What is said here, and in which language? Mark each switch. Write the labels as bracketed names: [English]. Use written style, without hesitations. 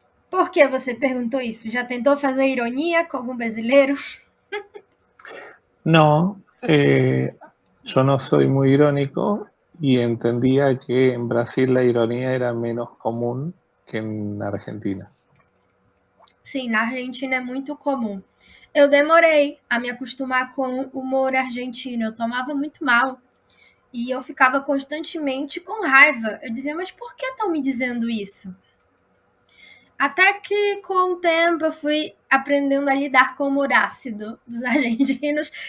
[Portuguese] Por que você perguntou isso? Já tentou fazer ironia com algum brasileiro? [Spanish] No, yo no soy muy irónico y entendía que en Brasil la ironía era menos común que en Argentina. [Portuguese] Sim, na Argentina é muito comum. Eu demorei a me acostumar com o humor argentino. Eu tomava muito mal. E eu ficava constantemente com raiva. Eu dizia, mas por que estão me dizendo isso? Até que, com o tempo, eu fui aprendendo a lidar com o humor ácido dos argentinos.